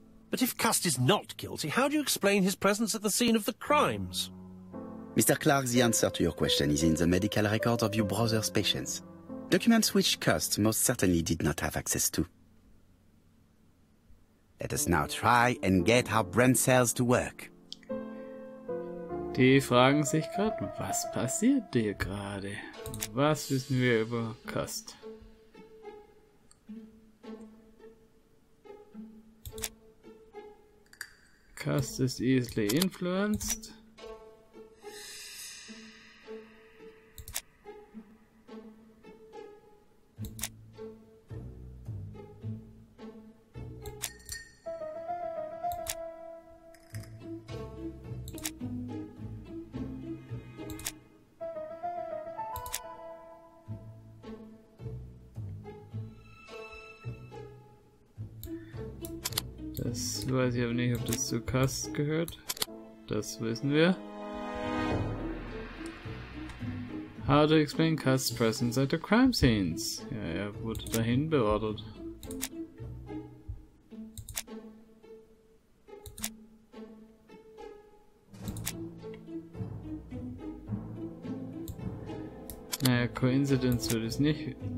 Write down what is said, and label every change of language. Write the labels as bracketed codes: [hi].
[en] But if Cust is not guilty, how do you explain his presence at the scene of the crimes? Mr. Clark, the answer to your question is in the medical records of your brother's patients. Documents which Cust most certainly did not have access to. Let us now try and get our brain cells to work. [de] Die fragen sich gerade, was passiert hier gerade? Was wissen wir über Cust? [en] Cust is easily influenced. [de] Das weiß ich aber nicht, ob das zu Cust gehört. Das wissen wir. [en] How to explain Cust's presence at the crime scenes. [de] Ja, er wurde dahin beordert. Naja, Coincidence wird es nicht.